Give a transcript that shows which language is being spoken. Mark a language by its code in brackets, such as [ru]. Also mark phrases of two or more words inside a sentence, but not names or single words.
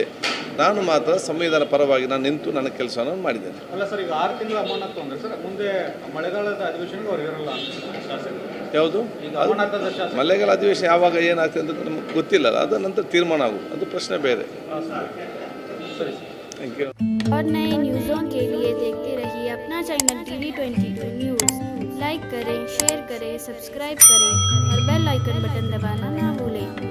[kn] ನಾನು ಮಾತ್ರ ಸಂವಿಧಾನ ಪರವಾಗಿ ನಾನು ನಿಂತು ನನ್ನ ಕೆಲಸವನ್ನು ಮಾಡಿದ್ದೇನೆ. ಅಲ್ಲ ಸರ್, ಈಗ 6 ತಿಂಗಳ ಅಮಾನತು ಅಂದರೆ ಸರ್ ಮುಂದೆ ಮಳೆಗಾಲದ ಅಧಿವೇಶನಕ್ಕೆ ಅವ್ರು ಇರಲ್ಲ ಯಾವುದು ಮಳೆಗಾಲ ಅಧಿವೇಶನ ಯಾವಾಗ ಏನಾಗ್ತದೆ ಅಂತ ನಮಗೆ ಗೊತ್ತಿಲ್ಲ. ಅದರ ನಂತರ ತೀರ್ಮಾನ ಆಗೋದು, ಅದು ಪ್ರಶ್ನೆ ಬೇರೆ. [en] thank you. [hi] और नए न्यूज़ों के लिए देखते रहिए अपना चैनल TV22 न्यूज़। लाइक करें, शेयर करें, सब्सक्राइब करें और [en] bell icon button [hi] दबाना ना भूलें।